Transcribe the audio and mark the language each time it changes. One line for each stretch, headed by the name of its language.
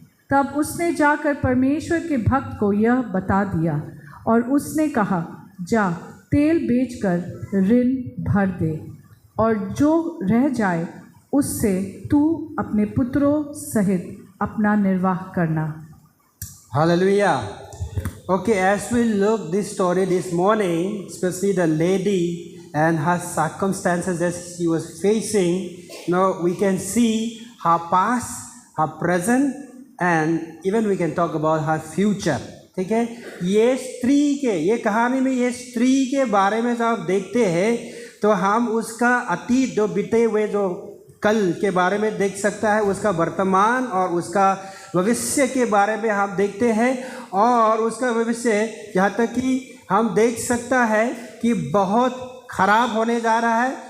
Hindi: तब उसने जाकर परमेश्वर के भक्त को यह बता दिया, और उसने कहा, जा तेल बेचकर ऋण भर दे, और जो रह जाए उससे तू अपने पुत्रों सहित अपना निर्वाह करना।
English: Hallelujah. Okay, as we look this story this morning, especially the lady and her circumstances that she was facing, we can see her past, her present, and even we can talk about her future.
Hindi: ठीक है, ये कहानी में ये स्त्री के बारे में जब आप देखते हैं तो हम उसका अतीत जो बीते हुए जो कल के बारे में देख सकता है, उसका वर्तमान और उसका भविष्य के बारे में हम देखते हैं, और उसका भविष्य यहाँ तक कि हम देख सकता है कि बहुत ख़राब होने जा रहा है।